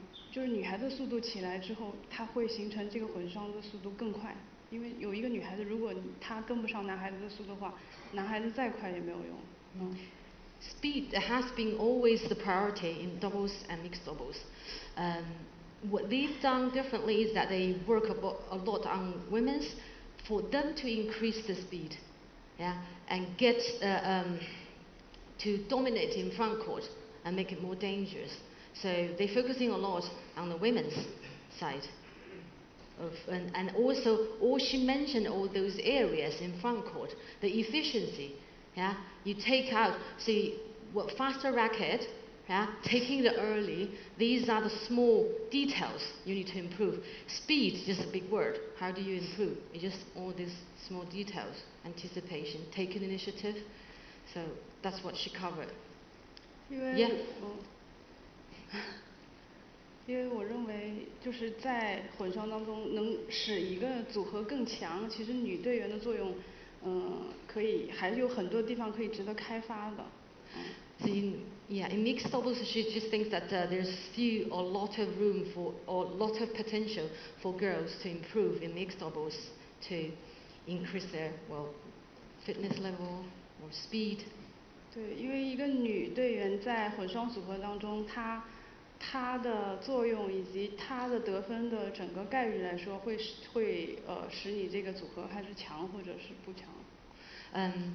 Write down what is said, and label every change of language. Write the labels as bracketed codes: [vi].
[zh] 就是女孩子速度起来之后，它会形成这个混双的速度更快。因为有一个女孩子，如果她跟不上男孩子的速度的话，男孩子再快也没有用。 [en] Speed has been always the priority in doubles and mixed doubles. What they've done differently is that they work a lot on women's for them to increase the speed, yeah, and get to dominate in front court and make it more dangerous. So they're focusing a lot on the women's side. And also, she mentioned all those areas in front court, the efficiency. Yeah, you take out, see, what faster racket, yeah, taking the early. These are the small details you need to improve. Speed is just a big word. How do you improve? It's just all these small details, anticipation, taking initiative. So that's what she covered. Yeah. [zh] 因为我认为就是在混双当中能使一个组合更强，其实女队员的作用，可以还有很多地方可以值得开发的。 [en] So in mixed doubles, she just thinks that there's still a lot of room for, or a lot of potential for girls to improve in mixed doubles to increase their fitness level or speed. [zh] 对，因为一个女队员在混双组合当中，她的作用以及她的得分的整个概率来说，会使你这个组合还是强或者是不强。